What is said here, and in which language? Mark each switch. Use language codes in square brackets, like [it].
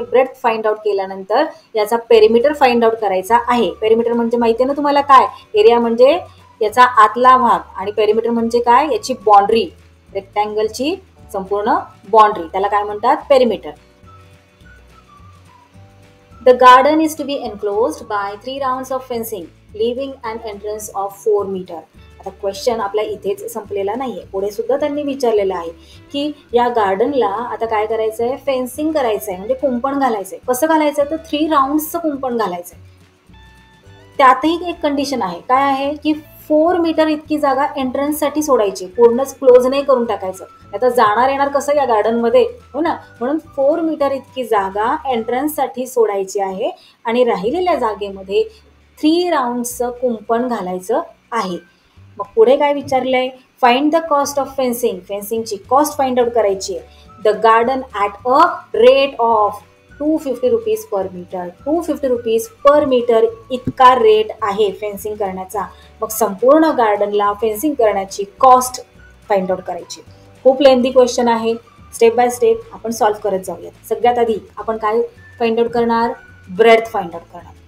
[mr] Breath find out केल्यानंतर याचा perimeter find out करायचा आहे. पेरिमीटर म्हणजे माहिती आहे ना तुम्हाला काय, एरिया म्हणजे याचा आतला भाग आणि पेरिमीटर म्हणजे काय, याची बाउंड्री, रेक्टँगलची संपूर्ण बाउंड्री, त्याला काय म्हणतात, perimeter. [en] The garden is to be enclosed by 3 rounds of fencing, leaving an entrance of 4 meter. [mr] आता क्वेश्चन आपल्या इथेच संपलेला नाहीये, पुढे सुद्धा त्यांनी विचारलेलं आहे की या गार्डनला आता काय करायचं आहे, फेन्सिंग करायचं आहे, म्हणजे कुंपण घालायचं आहे. कसं घालायचं तर 3 राऊंड्सचं कुंपण घालायचं आहे. त्यातही एक कंडिशन आहे, काय आहे की 4 मीटर इतकी जागा एंट्रन्ससाठी सोडायची, पूर्णच क्लोज नाही करून टाकायचं, आता जाणार येणार कसं या गार्डनमध्ये, हो ना, म्हणून 4 मीटर इतकी जागा एंट्रन्ससाठी सोडायची आहे आणि राहिलेल्या जागेमध्ये 3 राऊंड्सचं कुंपण घालायचं आहे. मग पुढे काय विचारलंय, [en] Find the cost of fencing. [mr] फेन्सिंगची cost find out करायची आहे. [en] The garden at a rate of 250 rupees per metre. [mr] 250 rupees per metre इतका रेट आहे फेन्सिंग करण्याचा. मग संपूर्ण गार्डनला फेन्सिंग करण्याची कॉस्ट फाइंड आउट करायची. खूप लेंदी क्वेश्चन आहे, स्टेप बाय स्टेप आपण सॉल्व्ह करत जाऊयात. सगळ्यात आधी आपण काय फाइंड आउट करणार, ब्रेथ फाइंड आउट करणार.